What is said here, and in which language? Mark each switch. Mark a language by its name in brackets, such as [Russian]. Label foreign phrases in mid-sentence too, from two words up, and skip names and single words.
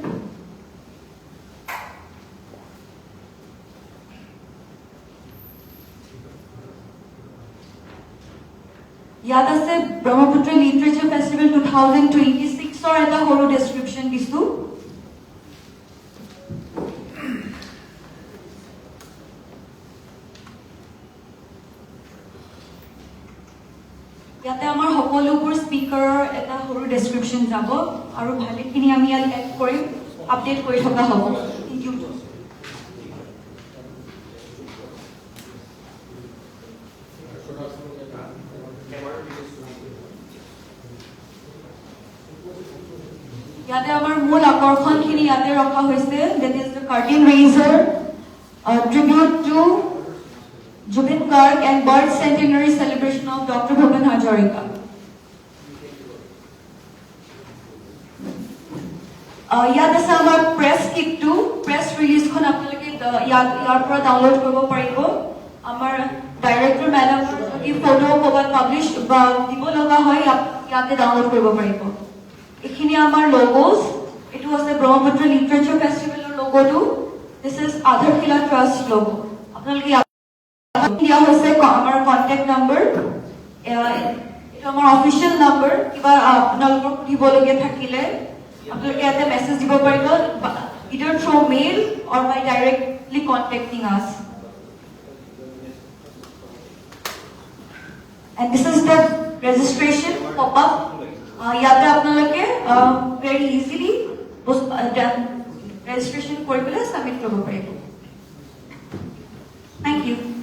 [Assamese] ইয়াতে আছে Brahmaputra Literature Festival 2026 আৰু এটা [English] whole description [Assamese] disu ইয়াতে আমাৰ সকলোবোৰ স্পিকাৰৰ এটা সৰু ডেসক্ৰিপশন যাব আৰু ভালেখিনি আমি ইয়াত এড কৰিম আপডেট কৰি থকা হ'ব [English] thank you [Assamese] ইয়াতে আমাৰ মূল আকৰ্ষণখিনি ইয়াতে ৰখা হৈছে [English] that is the curtain raiser tribute to Jubin Garg and birth centenary celebration of Dr. Bhupen Hazarika. [Assamese] ইয়াত আছে আমাৰ [English] press kit [Assamese] to [English] press release [Assamese] খন আপোনালোকে ইয়াৰ পৰা download কৰিব পাৰিব আমাৰ [English] director madam [Assamese] jodi photo kobat publish ba দিব লগা হয় ইয়াতে download কৰিব পাৰিব এইখিনি আমাৰ [English] logos it was the Brahmaputra Literature Festival logo too this is Adharkila Trust logo [Assamese] apnaloke দিয়া হৈছে আমাৰ কন্টাক্ট নাম্বাৰ এটা আমাৰ অফিচিয়েল নাম্বাৰ কিবা আপোনালোকৰ সুধিবলগীয়া থাকিলে আপোনালোকে এটা মেছেজ দিব পাৰিব [English] either through mail or by directly contacting us and this is the registration pop up [Assamese] ইয়াতে আপোনালোকে [English] very easily registration [Assamese] কৰি পেলাই সাবমিট কৰিব পাৰিব [English] thank you